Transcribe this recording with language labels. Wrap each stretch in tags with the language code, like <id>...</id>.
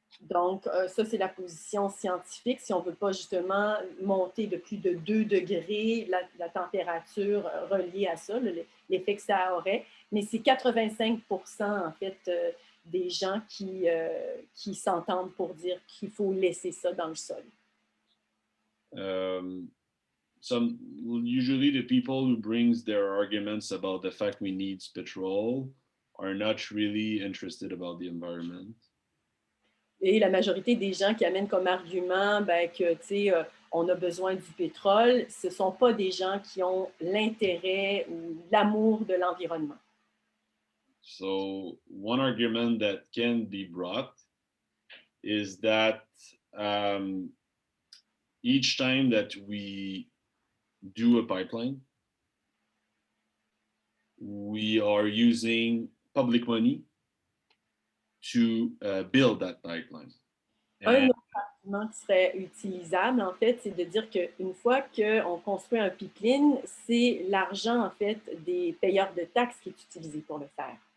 <fr>Donc, ça, c'est la position scientifique. Si on ne veut pas justement monter de plus de 2 degrés la température reliée à ça, l'effet que ça aurait. Mais c'est 85% en fait des gens qui s'entendent pour dire qu'il faut laisser ça dans le sol.</fr> <en>Usually the people who brings their arguments about the fact we need petrol are not really interested about the environment.</en> <fr>Et la majorité des gens qui amènent comme argument que, tu sais, on a besoin du pétrole, ce ne sont pas des gens qui ont l'intérêt ou l'amour de l'environnement.</fr> <en>So one argument that can be brought is that each time that we do a pipeline, we are using public money to build that pipeline.</en> <fr>Un autre argument qui serait utilisable, en fait, c'est de dire qu'une fois qu'on construit un pipeline, c'est l'argent, en fait, des payeurs de taxes qui est utilisé pour le faire.</fr>